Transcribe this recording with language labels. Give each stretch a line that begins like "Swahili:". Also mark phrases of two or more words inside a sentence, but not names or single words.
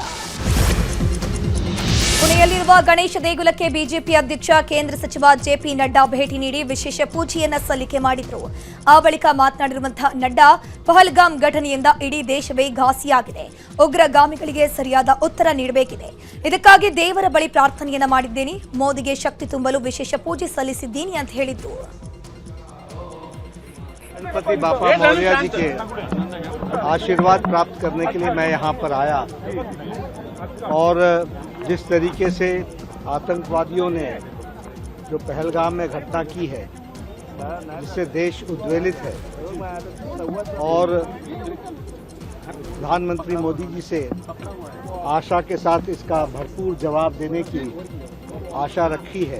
Kannada: ಪುಣೆಯಲ್ಲಿರುವ ಗಣೇಶ ದೇಗುಲಕ್ಕೆ ಬಿಜೆಪಿ ಅಧ್ಯಕ್ಷ ಕೇಂದ್ರ ಸಚಿವ ಜೆಪಿ ನಡ್ಡಾ ಭೇಟಿ ನೀಡಿ ವಿಶೇಷ ಪೂಜೆಯನ್ನ ಸಲ್ಲಿಕೆ ಮಾಡಿದರು. ಆ ಬಳಿಕ ಮಾತನಾಡಿರುವಂತಹ ನಡ್ಡಾ, ಪಹಲ್ಗಾಮ್ ಘಟನೆಯಿಂದ ಇಡೀ ದೇಶವೇ ಘಾಸಿಯಾಗಿದೆ. ಉಗ್ರಗಾಮಿಗಳಿಗೆ ಸರಿಯಾದ ಉತ್ತರ ನೀಡಬೇಕಿದೆ. ಇದಕ್ಕಾಗಿ ದೇವರ ಬಳಿ ಪ್ರಾರ್ಥನೆಯನ್ನ ಮಾಡಿದ್ದೇನೆ. ಮೋದಿಗೆ ಶಕ್ತಿ ತುಂಬಲು ವಿಶೇಷ ಪೂಜೆ ಸಲ್ಲಿಸಿದ್ದೀನಿ ಅಂತ ಹೇಳಿದ್ರು.
Hindi: गणपति बापा मौर्य जी के आशीर्वाद प्राप्त करने के लिए मैं यहाँ पर आया और जिस तरीके से आतंकवादियों ने जो पहलगाम में घटना की है, जिससे देश उद्वेलित है और प्रधानमंत्री मोदी जी से आशा के साथ इसका भरपूर जवाब देने की आशा रखी है।